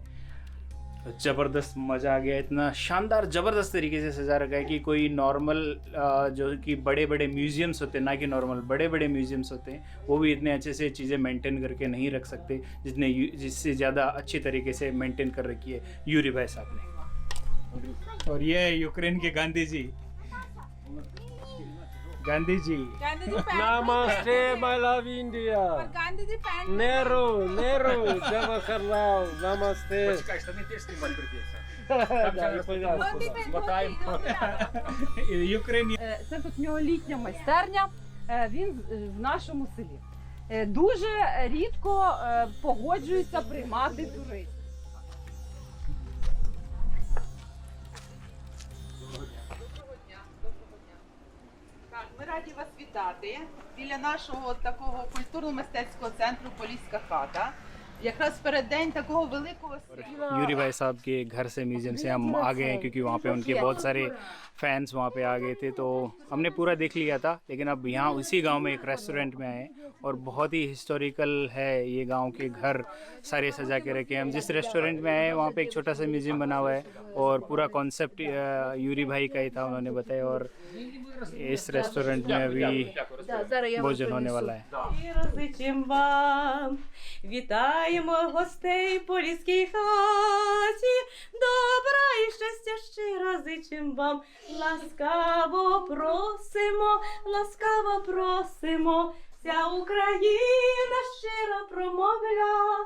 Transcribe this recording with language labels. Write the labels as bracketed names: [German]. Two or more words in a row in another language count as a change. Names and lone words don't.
[Hindi] ज़बरदस्त मज़ा आ गया, इतना शानदार ज़बरदस्त तरीके से सजा रखा है कि कोई नॉर्मल जो कि बड़े बड़े म्यूज़ियम्स होते हैं, ना कि नॉर्मल बड़े बड़े म्यूज़ियम्स होते हैं, वो भी इतने अच्छे से चीज़ें मेंटेन करके नहीं रख सकते जिससे ज़्यादा अच्छी तरीके से मेंटेन कर रखी है यूरी भाई साहब ने। और ये है यूक्रेन के गांधी जी। [English] Namaste, my love India. Nehru, Jawaharlal, namaste. [Hindi] यूक्रेन [Ukrainian] Це тут в нього літня майстерня, він в нашому селі. Дуже рідко погоджується приймати туристів. Ми раді вас вітати біля нашого такого культурно-мистецького центру Поліська хата. याकरास переддень такого великого свята। [Hindi] यूरी भाई साहब के घर से म्यूज़ियम से हम आ गए हैं क्योंकि वहाँ पे उनके बहुत सारे फैंस वहाँ पे आ गए थे, तो हमने पूरा देख लिया था। लेकिन अब यहाँ उसी गांव में एक रेस्टोरेंट में आए और बहुत ही हिस्टोरिकल है ये गांव के घर सारे सजा के रखे हैं। हम जिस रेस्टोरेंट में आए वहाँ पे एक छोटा सा म्यूज़ियम बना हुआ है और पूरा कॉन्सेप्ट यूरी भाई का ही था, उन्होंने बताया। और इस रेस्टोरेंट में अभी भोजन होने वाला है। [Ukrainian] Зичим вам, вітаємо гостей Поліській хаті, добра і щастя щиро зичим вам, ласкаво просимо, вся Україна щиро промовля,